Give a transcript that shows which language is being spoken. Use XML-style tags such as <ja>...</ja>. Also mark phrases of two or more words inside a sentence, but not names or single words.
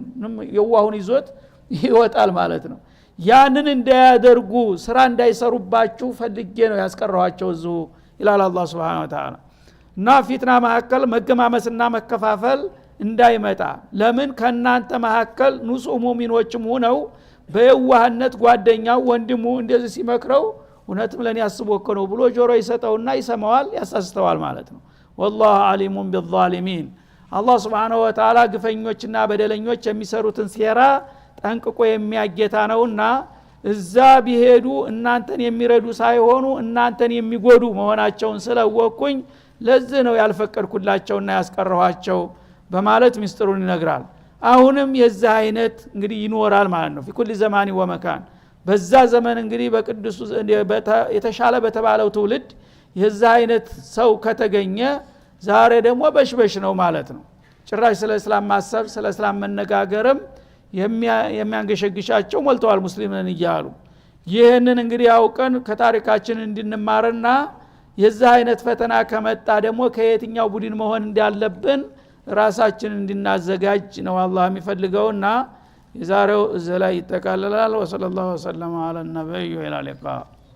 <am>የዋሁን ይዞት ይወጣል ማለት ነው ያንን እንዳያደርጉ ስራ እንዳይሰሩባችሁ ፈልጌ ነው ያስቀረዋቸው እዙ ይላል አላህ</am> <ar>سبحانه وتعالى</ar> <am>እና ፊትና መካከል መገማመስና መከፋፈል እንዳይመጣ ለምን ከናንተ መካከል ንጹህ ሙእሚኖችም ሆነው በየዋህነት ጓደኛው ወንድሙ እንደዚህ ሲመክረው እውነትም ለኔ ያስቦ እኮ ነው ብሎ ጆሮ ይሰጠውና ይሰማዋል ያሳስተዋል ማለት ነው</am> <ar>والله عليم بالظالمين</ar> <am>አላህ</am> <ar>سبحانه وتعالى</ar> <am>ግፈኞችና በደለኞች የሚሰሩትን ሴራ ጠንቅቆ የሚያጌታ ነውና እዛ ቢሄዱ እናንተን የሚረዱ ሳይሆኑ እናንተን የሚጎዱ መሆናቸውን ስለወኩኝ ለዚህ ነው ያልፈቀድኩላቸውና ያስቀረኋቸው በማለት ሚስጥሩን ይነግራል አሁንም የዛ አይነት እንግዲህ ይኖራል ማለት ነው</am> <ar>في كل زمان ومكان</ar> <am>በዛ ዘመን እንግዲህ በቅዱስ የተሻለ በተባለው ትውልድ የዛ አይነት ሰው ከተገኘ ዛሬ ደግሞ በሽበሽ ነው ማለት ነው ጭራሽ ስለ እስላም ማሰብ ስለ እስላም መነጋገርም የሚያንገሸግሻቸው ሞልተዋል ሙስሊምን እያሉ ይሄንን እንግዲህ አውቀን ከታሪካችን እንድንማርና የዛ አይነት ፈተና ከመጣ ደግሞ ከየትኛው ቡድን መሆን እንዳለብን ራሳችን እንድናዘጋጅ ነው አላህ የሚፈልገውና የዛሬው እዚህ ላይ ይጠቃለላል</am> <ar>وصلى الله على نبيه وعلى آله</ar>